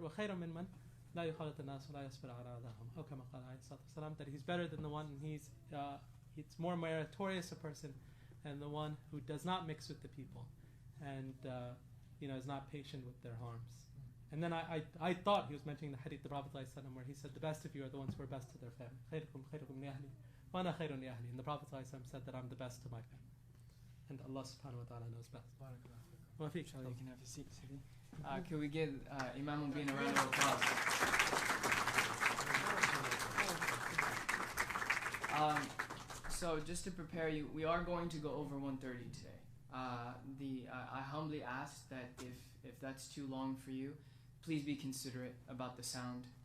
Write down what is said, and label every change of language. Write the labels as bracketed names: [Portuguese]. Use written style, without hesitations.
[Arabic] وخير من من لا يخالط الناس ولا يصبر على أذاهم. أو كما قال عليه الصلاة والسلام, [English] that he's better than the one, and it's more meritorious a person than the one who does not mix with the people and is not patient with their harms. And then I thought he was mentioning the hadith of the Prophet ﷺ, where he said the best of you are the ones who are best to their family. [Arabic] خيركم خيركم لأهلي وأنا خير لأهلي. [English] And the Prophet ﷺ said that I'm the best to my family. And Allah subhanahu wa ta'ala knows best. You can have your seat, Sidi. Can we give Imam Mobeen a round of applause? So just to prepare you, we are going to go over 1:30 today. I humbly ask that if that's too long for you, please be considerate about the sound.